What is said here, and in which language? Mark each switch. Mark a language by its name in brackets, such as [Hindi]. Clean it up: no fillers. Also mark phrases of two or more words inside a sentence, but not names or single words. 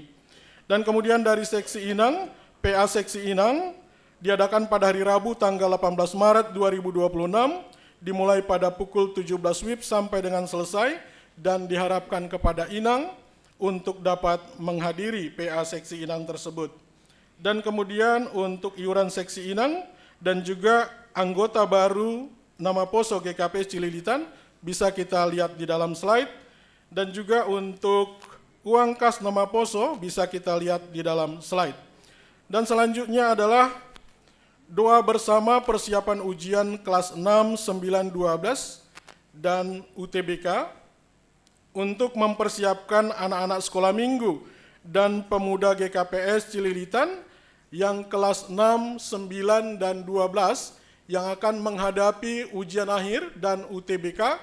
[Indonesian] Dan kemudian dari seksi Inang, PA seksi Inang diadakan pada hari Rabu tanggal 18 Maret 2026 dimulai pada pukul 17 WIB sampai dengan selesai, dan diharapkan kepada Inang untuk dapat menghadiri PA seksi Inang tersebut. Dan kemudian untuk iuran seksi Inang dan juga anggota baru nama Poso GKPS Cililitan bisa kita lihat di dalam slide, dan juga untuk uang kas nama Poso bisa kita lihat di dalam slide. Dan selanjutnya adalah doa bersama persiapan ujian kelas 6, 9, 12 dan UTBK untuk mempersiapkan anak-anak sekolah minggu dan pemuda GKPS Cililitan yang kelas 6, 9, dan 12 yang akan menghadapi ujian akhir dan UTBK.